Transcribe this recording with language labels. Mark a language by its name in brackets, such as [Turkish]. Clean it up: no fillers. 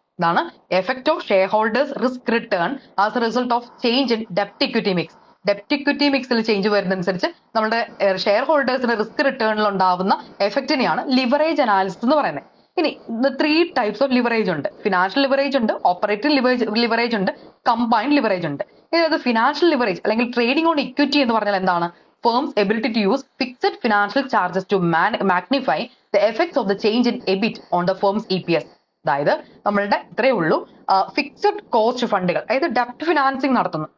[Malayalam] ഇതാണ് [English] Effect of share holders risk written as A result of change in ഡെപ്റ്റ് equity mix. [Malayalam] ഡെപ്റ്റ് equity മിക്സിൽ change വരുന്നതനുസരിച്ച് നമ്മുടെ share ഹോൾഡേഴ്സിന്റെ risk റിട്ടേണിൽ ഉണ്ടാവുന്ന എഫക്റ്റിനെയാണ് leverage analysis എന്ന് പറയുന്നത്. ഇനി 3 ടൈപ്സ് ഓഫ് ലിവറേജ് ഉണ്ട്. ഫിനാൻഷ്യൽ ലിവറേജ് ഉണ്ട്, ഓപ്പറേറ്റീവ് ലിവറേജ് ഉണ്ട്, കമ്പൈൻഡ് ലിവറേജ് ഉണ്ട്. [English] അതായത് financial leverage അല്ലെങ്കിൽ trading on equity [Malayalam] എന്ന് പറഞ്ഞാൽ എന്താണ്, [English] firm's ability to use fixed financial charges to magnify the effects of the change in EBIT on the firm's EPS. [Malayalam] അതായത് നമ്മളുടെ ഇത്രയേ ഉള്ളൂ, ഫിക്സഡ് കോസ്റ്റ് ഫണ്ടുകൾ, അതായത് ഡെപ്റ്റ് ഫിനാൻസിങ് നടത്തുന്നു.